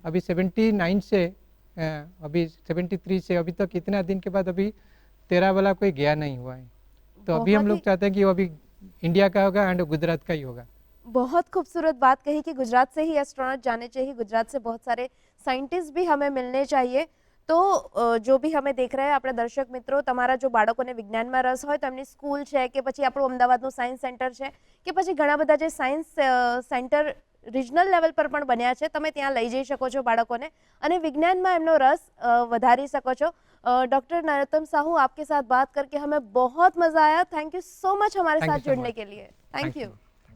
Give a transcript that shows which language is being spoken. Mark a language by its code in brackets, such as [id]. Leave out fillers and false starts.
[hi] अभी 79 से अभी 73 से अभी तक इतना दिन के बाद अभी 13 वाला कोई गया नहीं हुआ है। तो अभी हम लोग चाहते हैं कि वो अभी इंडिया का होगा एंड गुजरात का ही होगा। बहुत खूबसूरत बात कही कि गुजरात से ही एस्ट्रोनॉट जाने चाहिए, गुजरात से बहुत सारे साइंटिस्ट भी हमें मिलने चाहिए। तो जो भी हमें देख रहे हैं अपने दर्शक [gu] મિત્રો, તમારા જો બાળકોને વિજ્ઞાનમાં રસ હોય તો એમની સ્કૂલ છે કે પછી આપણું અમદાવાદનું સાયન્સ સેન્ટર છે કે પછી ઘણા બધા જે સાયન્સ સેન્ટર રિજનલ લેવલ પર પણ બન્યા છે, તમે ત્યાં લઈ જઈ શકો છો બાળકોને અને વિજ્ઞાનમાં એમનો રસ વધારી શકો છો। [hi] डॉक्टर नरोत्तम साहू, आपके साथ बात करके हमें बहुत मजा आया। [en] thank you so much [hi] हमारे साथ जुड़ने के लिए। Thank you.